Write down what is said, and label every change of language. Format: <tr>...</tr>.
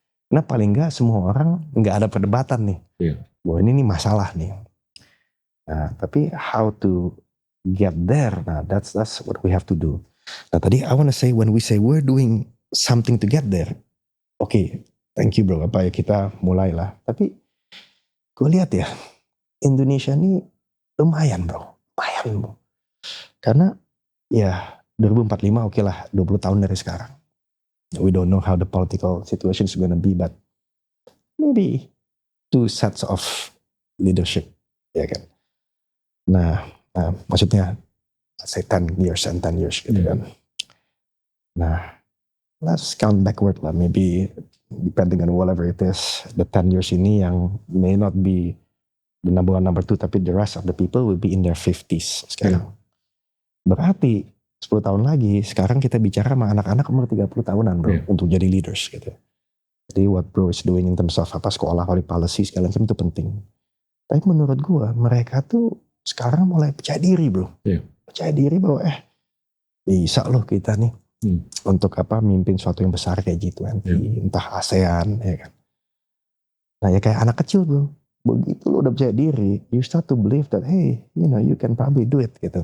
<id>Nah paling nggak semua orang nggak ada perdebatan nih, bahwa ini masalah nih. Nah tapi</id> <en>how to get there,</en> <id>nah</id> <en>that's what we have to do.</en> <id>Nah tadi</id> <en>I want to say when we say we're doing something to get there, okay, thank you bro,</en> <id>kita mulailah. Tapi gue lihat ya Indonesia ini lumayan bro. Karena ya 2045 oke lah 20 tahun dari sekarang.</id> <en>We don't know how the political situation is gonna be, but maybe 2 sets of leadership,</en> <id>ya kan. Nah maksudnya</id> <en>say 10 years and 10 years</en> <id>gitu kan. Nah</id> <en>let's count backward lah, maybe depending on whatever it is, the 10 years</en> <id>ini yang</id> <en>may not be the number 1, number 2,</en> <id>tapi</id> <en>the rest of the people will be in their 50s</en> <id>sekarang. Berarti 10 tahun lagi, sekarang kita bicara sama anak-anak umur 30 tahunan bro, untuk jadi leaders gitu. Jadi</id> <en>what bro is doing in terms of</en> <id>sekolah, policy, segala macam itu penting. Tapi menurut gua, mereka tuh sekarang mulai percaya diri bro. Percaya diri bahwa bisa loh kita nih, untuk mimpin suatu yang besar kayak G20, entah ASEAN, ya kan. Nah ya kayak anak kecil bro. Begitu lo udah percaya diri,</id> <en>you start to believe that hey, you can probably do it</en> <id>gitu.</id>